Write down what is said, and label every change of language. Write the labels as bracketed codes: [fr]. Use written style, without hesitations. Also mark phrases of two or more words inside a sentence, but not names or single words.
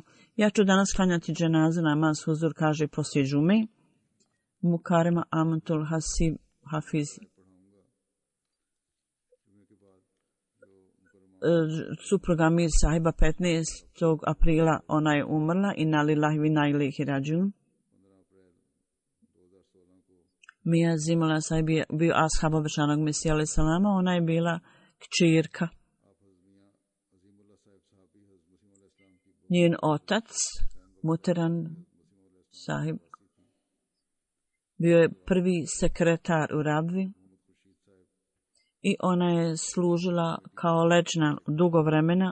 [bs] Ja ću danas klanjati dženazu namaz huzur, kaže poslije džume. Mukarema Amatul Hafiz. Supruga Mir Sahiba 15. aprila ona je umrla, [ar] إنا لله وإنا إليه راجعون. [bs] Mija Zimala Sahib je bio ashab obećanog Mesija [ar] عليه السلام, [bs] ona je bila kćerka. Njen otac, Muteran Sahib, bio je prvi sekretar u Rabvi i ona je služila kao leđna dugo vremena.